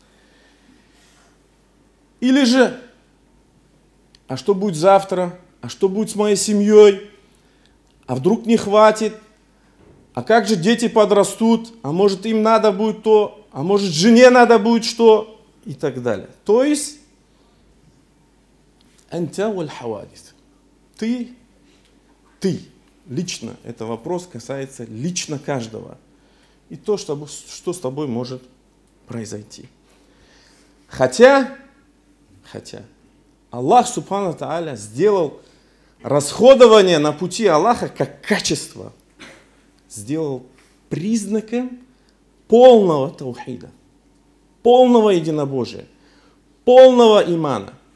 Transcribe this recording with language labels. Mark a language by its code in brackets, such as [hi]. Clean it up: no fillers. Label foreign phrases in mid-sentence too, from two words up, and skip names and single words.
[ru] Или же, а что будет завтра? А что будет с моей семьей? А вдруг не хватит? А как же дети подрастут? А может им надо будет то? А может жене надо будет что? И так далее. То есть, [ar] أنت والحوادث. [ru] Ты, лично, это вопрос касается лично каждого. И то, что с тобой может произойти. Хотя Аллах [ar] سبحانه تعالى [ru] сделал расходование на пути Аллаха как качество, сделал признаком полного таухида, полного единобожия, полного имана.